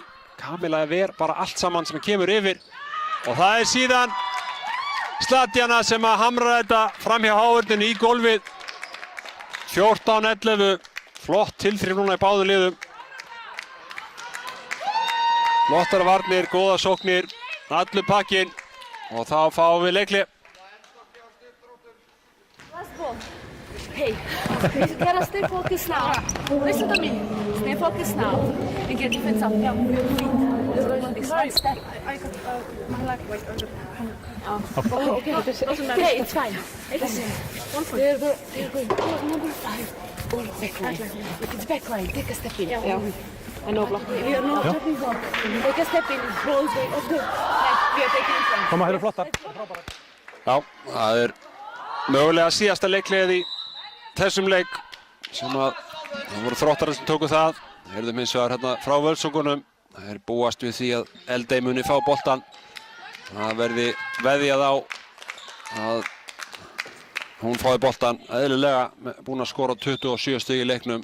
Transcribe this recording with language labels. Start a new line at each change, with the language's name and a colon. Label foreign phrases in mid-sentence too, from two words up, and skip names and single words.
Icelandic: Kamila ver bara allt saman sem kemur yfir. Og það er síðan Slatjana sem að hamra þetta fram hjá háurnin í gólfið. 14-11. Flott tilþrif núna í báðu liðum. Flottar varnir, góða sóknir, allur pakkinn. Og þá fáum við leikli.
English: Last ball. Hey, you gotta stay focused now. Listen to me. Stay focused now. And get defense up. Yeah, with your feet. Just going on this one step. I got my leg right under. Oh, okay. Okay, it's fine. Listen. They're going. Oh, number 5. Oh, backline. If it's backline, take a step in. Yeah. I know block. You're not dropping block. Take a step in. Rolls way of the like we are taking in front.
Icelandic: Koma, þeir eru flottar. Já, það er mögulega síðasta leikliðið í þessum leik sem að það voru Þróttarar sem tóku það. Heyrðum hins vegar hérna frá Völsungunum. Það er búast við því að Eldey muni fá boltan. Það verði veðjað á að hún fái boltan eðlilega, búin að skora 27 stig í leiknum.